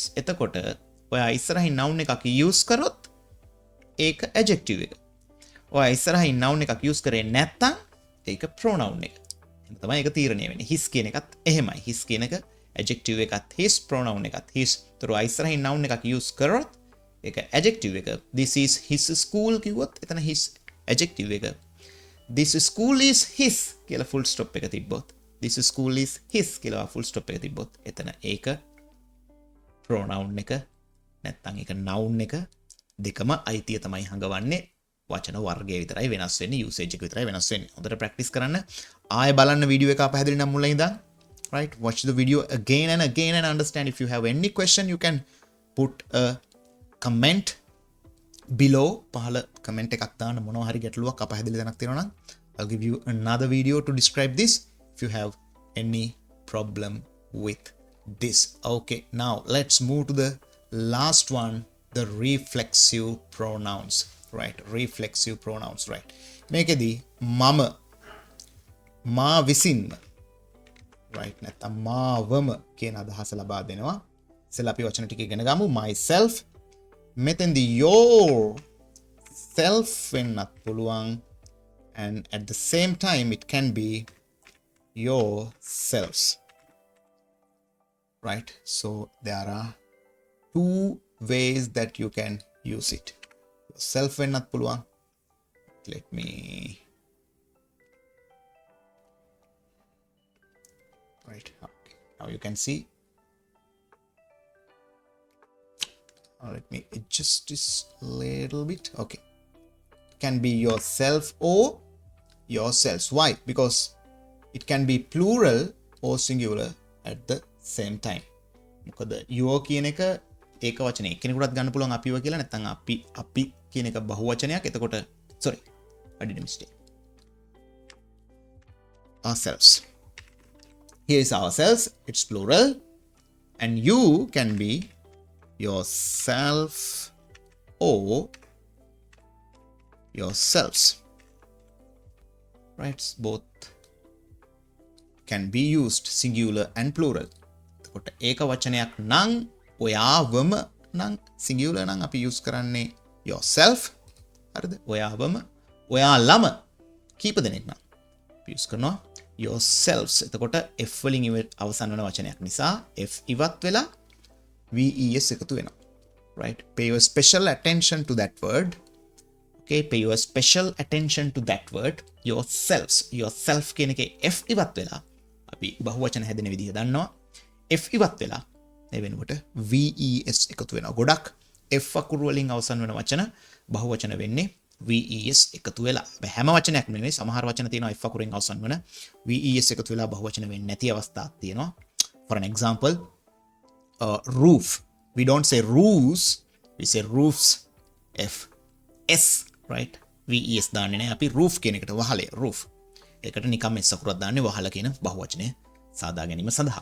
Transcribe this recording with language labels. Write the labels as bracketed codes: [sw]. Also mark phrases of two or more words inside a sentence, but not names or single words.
[si] එතකොට ඔයා ඉස්සරහින් noun එකක් use කරොත් ඒක adjective එක. ඔයා ඉස්සරහින් noun එකක් use කරේ නැත්නම් ඒක pronoun එක. එහෙනම් තමයි ඒක තීරණය වෙන්නේ. his කියන එකත් එහෙමයි. his කියන එක adjective එකත් his pronoun එකත් his. ඒතර ඔයා ඉස්සරහින් noun එකක් use කරොත් ඒක adjective එක. [en] This is his school [si] කිව්වොත් එතන [en] his adjective එක. This school is his [si] කියලා [en] full stop [si] එක තිබ්බොත් [en] this school is his [si] කියලා [en] full stop [si] එක තිබ්බොත් එතන ඒක pronoun එක නැත්තම් ඒක noun එක දෙකම අයිතිය තමයි හංගවන්නේ වචන වර්ගය විතරයි වෙනස් වෙන්නේ usage එක විතරයි වෙනස් වෙන්නේ. හොඳට practice කරන්න. ආයෙ බලන්න වීඩියෝ එක පැහැදිලි නම් මුලින් ඉඳන්. [en] Right? Watch the video again and again and understand. If you have any question you can put a comment below. [si] පහල comment එකක් දාන්න මොනවා හරි ගැටලුවක් අපහැදිලි තැනක් තියෙනවා නම් [en] I'll give you another video to describe this if you have any problem with this. Okay, now let's move to the last one, the reflexive pronouns. Right? Reflexive pronouns. Right? [si] මේකෙදී මම මා විසින්ම right නැත්නම් මාවම කියන අදහස ලබා දෙනවා. ඉතින් අපි වචන ටික ඉගෙන ගමු. [en] myself මෙතෙන්දී your self [si] වෙන්නත් පුළුවන් [en] and at the same time it can be yourselves. Right? So there are two ways that you can use it. [si] Yourself වෙන්නත් පුළුවන්. [en] Let me right. Okay. Now you can see. Let me adjust this a little bit. Okay. It can be yourself or yourselves. Why? Because it can be plural or singular at the same time. [si] මොකද your කියන එක ඒක වචනේ කෙනෙකුටත් ගන්න පුළුවන් අපිව කියලා නැත්නම් අපි කියන එක බහුවචනයක්. [en] එතකොට sorry, I did a mistake. Ourselves. Here is ourselves, it's plural, and you can be yourself or yourselves. Right? Both can be used, singular and plural. [si] එතකොට ඒක වචනයක් නම් ඔයාවම නම් singular නම් අපි use කරන්නේ yourself. හරිද? ඔයාවම ඔයාලම කීප දෙනෙක් නම් use කරනවා yourselves. එතකොට f වලින් අවසන් වෙන වචනයක් නිසා f ඉවත් වෙලා ves එකතු වෙනවා. [en] Right? Pay your special attention to that word. Okay, pay your special attention to that word. Yourselves. Yourself [si] කියන එකේ f ඉවත් වෙලා අපි බහුවචන හැදෙන විදිහ දන්නවා. f ඉවත් වෙලා ඒ වෙනකොට ves එකතු වෙනවා. ගොඩක් f අකුරු වලින් අවසන් වෙන වචන බහුවචන වෙන්නේ ves එකතු වෙලා. හැම වචනයක්ම නෙවෙයි, සමහර වචන තියෙනවා f අකුරෙන් අවසන් වෙන ves එකතු වෙලා බහුවචන වෙන්නේ නැති අවස්ථාවක් තියෙනවා. [en] For an example, roof. We don't say roofs, we say roofs. F S, right? [si] ves දාන්නේ නැහැ. අපි roof කියන එකට වහලය roof. ඒකට නිකම් s අකුරක් දාන්නේ වහල කියන බහුවචනය සාදා ගැනීම සඳහා.